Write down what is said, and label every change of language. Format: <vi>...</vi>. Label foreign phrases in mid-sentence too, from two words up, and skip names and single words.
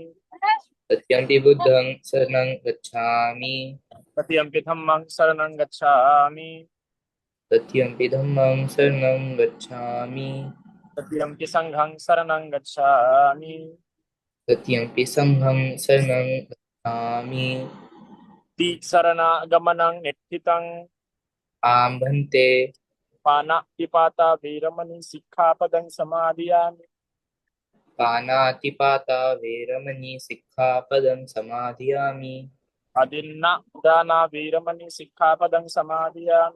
<pi>तृतीयम्पि बुद्धं शरणं गच्छामि। तृतीयम्पि धम्मं शरणं गच्छामि। तृतीयम्पि धम्मं शरणं गच्छामि। तृतीयम्पि संघं शरणं गच्छामि। तृतीयम्पि संघं शरणं गच्छामि। शरणागमनं नित्थितं। आं भन्ते। पानातिपाता वीरमणि सिक्खापदं समादियामि। पानातिपाता वेरमणि सिक्खापदं समादयामि। अदिन्नादाना वीरमणि सिक्खापदं समादियामि।</pi>